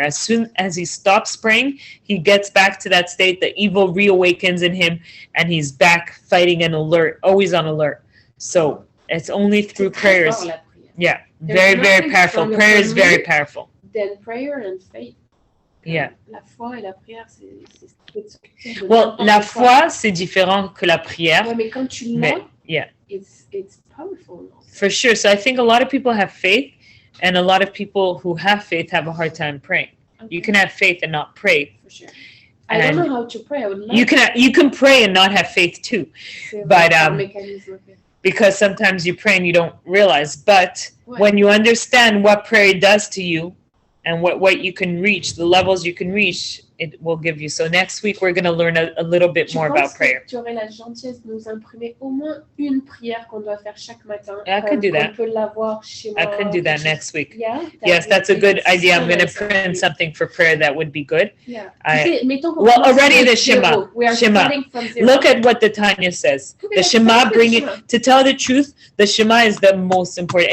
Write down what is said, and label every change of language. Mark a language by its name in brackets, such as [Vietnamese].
[English] As soon as he stops praying, he gets back to that state, the evil reawakens in him, and he's back fighting and alert, always on alert. So it's only through prayers. Yeah, very, very powerful. Prayer is very powerful. Then prayer and faith. Yeah. [French] La foi et la prière, c'est Well, la foi, c'est différent que la prière. Ouais, mais quand tu l'as, [English] yeah, it's powerful. For sure. So I think a lot of people have faith, and a lot of people who have faith have a hard time praying. Okay. You can have faith and not pray. For sure. I don't know how to pray. I would love you can pray and not have faith too. But because sometimes you pray and you don't realize. But when you understand what prayer does to you, and what you can reach, the levels you can reach, it will give you. So next week, we're going to learn a little bit more about prayer. [French] Tu aurais la gentillesse de nous imprimer au moins une prière qu'on doit faire chaque matin. [English] I could do that. [French] On peut l'avoir chez moi. [English] I could do that next week. Yeah? Yes, that's a good idea. I'm going to print something for prayer that would be good. Yeah. Well, already the Shema. Shema. Look at what the Tanya says. The Shema, to tell the truth, the Shema is the most important.